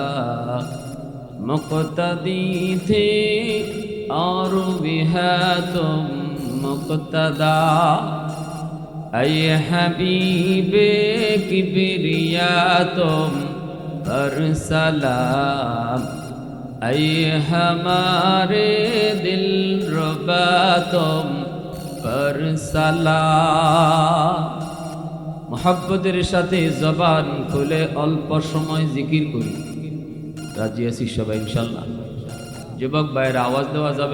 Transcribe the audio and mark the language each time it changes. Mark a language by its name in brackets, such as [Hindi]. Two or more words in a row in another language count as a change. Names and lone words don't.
[Urdu] مقتدی تھے اور بھی ہے تم مقتدا أي حبیب کبریا تم پر سلام أي ہمارے دل ربا تم پر [Bangla] سلام মোহাব্বতের সাথে জবান খুলে অল্প সময় জিকির করি রাজি আছি সবাই ইনশাআল্লাহ যুবক ভাইয়ের আওয়াজ দেওয়া যাবে